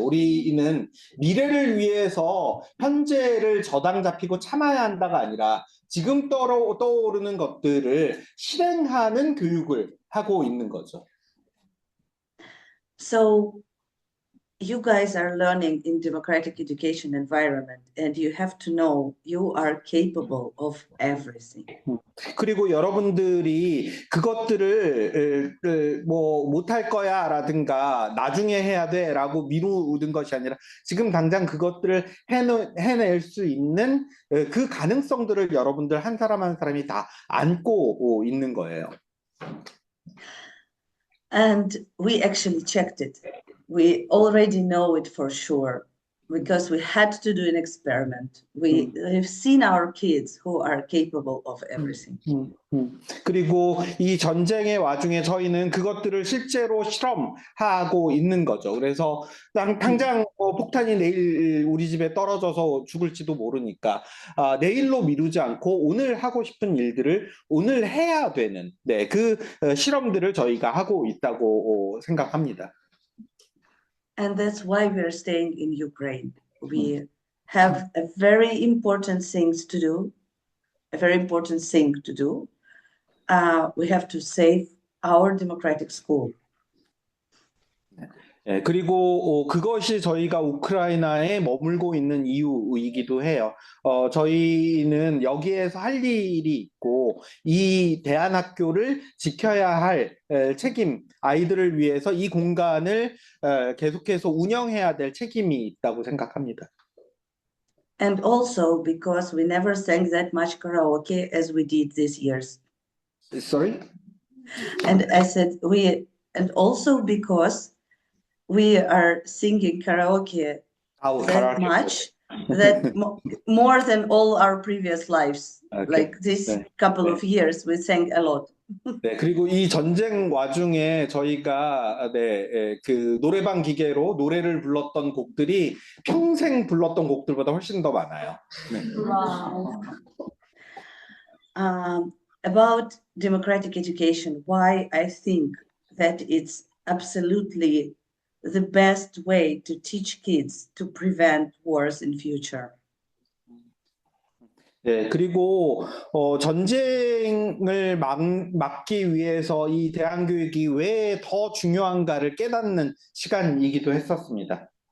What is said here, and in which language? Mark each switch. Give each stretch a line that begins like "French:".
Korean: 우리는 미래를 위해서 현재를 저당 잡히고 참아야 한다가 아니라 지금 떠오르는 것들을 실행하는 교육을 하고 있는 거죠.
English: So you guys are learning in democratic education environment, and you have to know you are capable of everything.
Korean: 그리고 여러분들이 그것들을 뭐 못할 거야라든가 나중에 해야 돼라고 미루는 것이 아니라 지금 당장 그것들을 해낼 수 있는 그 가능성들을 여러분들 한 사람 한 사람이 다 안고 있는 거예요.
English: And we actually checked it. We already know it for sure because we had to do an experiment. We've seen our kids who are capable of everything.
Korean: 그리고 이 전쟁의 와중에 저희는 그것들을 실제로 실험하고 있는 거죠. 그래서 당장 폭탄이 내일 우리 집에 떨어져서 죽을지도 모르니까 내일로 미루지 않고 오늘 하고 싶은 일들을 오늘 해야 되는 그 실험들을 저희가 하고 있다고 생각합니다.
English: And that's why we're staying in Ukraine. We have a very important things to do, a very important thing to do. We have to save our democratic school.
Korean: 예, 그리고 그것이 저희가 우크라이나에 머물고 있는 이유이기도 해요. 저희는 여기에서 할 일이 있고 이 대안학교를 지켜야 할 책임, 아이들을 위해서 이 공간을 계속해서 운영해야 될 책임이 있다고 생각합니다.
English: And also because we never sang that much karaoke as we did these years. Sorry? And I said and also because we are singing karaoke that much, that more than all our previous lives. Okay. Like this couple of years, we sang a lot.
Korean: 네, 그리고 이 전쟁 와중에 저희가 그 노래방 기계로 노래를 불렀던 곡들이 평생 불렀던 곡들보다 훨씬 더 많아요. 네.
English: Wow. About democratic education, why I think that it's absolutely the best way to teach kids to prevent wars in future.
Korean: 네, 그리고 전쟁을 막기 위해서 이 대안 교육이 왜 더 중요한가를 깨닫는 시간이기도 했었습니다.